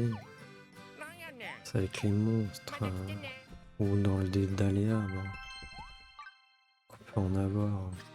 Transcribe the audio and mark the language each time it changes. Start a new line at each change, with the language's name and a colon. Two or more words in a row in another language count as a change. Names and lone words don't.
Japanese: なんやねん
French: C'est avec les monstres
Japanese: また来てね
French: ou dans le dé d'aléas qu'on peut en avoir.